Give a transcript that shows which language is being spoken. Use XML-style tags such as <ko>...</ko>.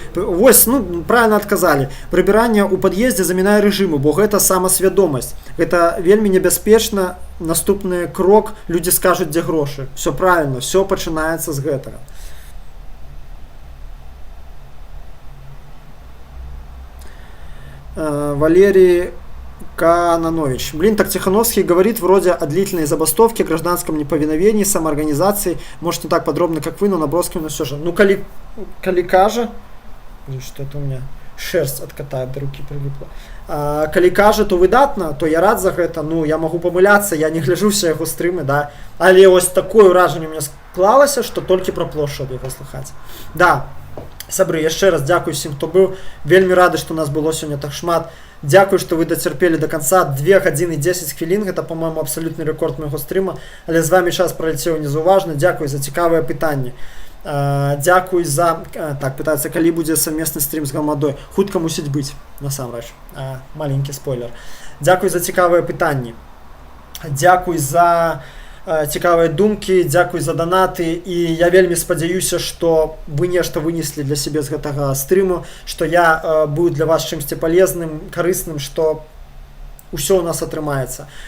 <be>Вось, ну, правильно адказалі. Прыбіранне ў пад'ездзе замінае рэжыму, бо гэта самасвядомасць. Гэта вельмі небяспечна. Наступны крок, людзі скажуць, дзе грошы. Все правильно, все пачынаецца з гэтага.</be> <ru>Валерий Кананович. Блин, так Тихановский говорит вроде о длительной забастовке, гражданском неповиновении, самоорганизации. Может, не так подробно, как вы, но набросками, но все же. Ну,</ru> <be>коли кажа...</be> <ru>Что-то у меня шерсть от кота до руки прилипла.</ru> <be>Калі кажа, то выдатна, то я рад за гэта. Ну, я могу памыляцца, я не гляджу все яго стрымы, да. Але ось такое ўражанне мне склалася, што толькі пра плошчу ад яго слыхаць. Да. Сябры, яшчэ раз дзякую всім, хто быў. Вельмі рады, што нас было сёння так шмат. Дзякую, што вы дацярпелі до конца. 2 гадзіны 10 хвілін. Гэта, по-моему, абсалютны рэкорд майго стрыма. Але з вами час праляцеў незаўважна. Дзякую за цікавыя пытанні. Дзякуй за... Так, пытаюцца, калі будзе совместны стрім з Гамадой. Хутка мусіць быць, насамрэч. Маленькі спойлер. Дзякуй за цікавыя пытанні. Дзякуй за... цікавыя думкі, дзякуй за данаты, і я вельмі спадзяюся, што вы нешта вынеслі для сябе з гэтага стрыму, што я быў для вас чымсьці палезным, карысным, што ўсё ў нас атрымаецца.</be>